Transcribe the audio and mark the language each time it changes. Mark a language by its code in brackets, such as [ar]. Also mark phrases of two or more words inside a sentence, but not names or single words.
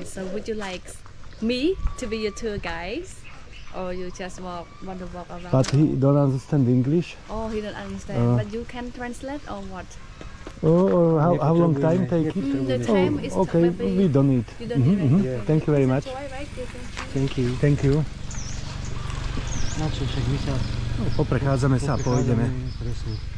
[en] So would you like me to be your tour guide, or you just want to walk around? But he don't understand English. Oh, he don't understand. But you can translate or what? Or how long time take it? The time is Okay, maybe we don't need. you don't need it. Okay. Thank you very much. Enjoy, right? You can- Thank you. Thank you. [sk] Na čo, však my sa Poprechádzame sa a pôjdeme. presne.